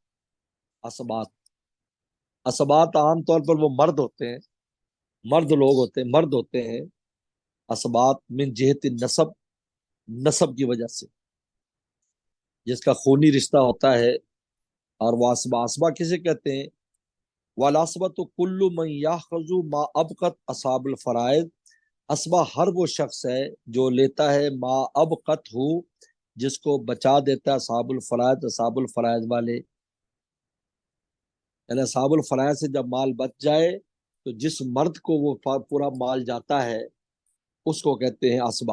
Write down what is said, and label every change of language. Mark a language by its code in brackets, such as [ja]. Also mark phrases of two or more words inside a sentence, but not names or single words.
[ur] عصبات، عصبات عام طور پر وہ مرد ہوتے ہیں، مرد لوگ ہوتے ہیں، مرد ہوتے ہیں عصبات، [ar] من جہت نسب، [ur] نسب کی وجہ سے، جس کا خونی رشتہ ہوتا ہے، اور وہ عصبہ، عصبہ کسے کہتے ہیں؟ [ar] والعصبۃ کل من یاخذ ما ابقت اصحاب الفرائض، [ur] عصبہ ہر وہ شخص ہے جو لیتا ہے [ar] ما ابقت [ur] ہو، جس کو بچا دیتا ہے [ar] اصحاب الفرائض، اصحاب الفرائض [ur] والے، یعنی [ar] اصحاب الفرائض [ur] سے جب مال بچ جائے تو جس مرد کو وہ پورا مال جاتا ہے اس کو کہتے ہیں عصبہ۔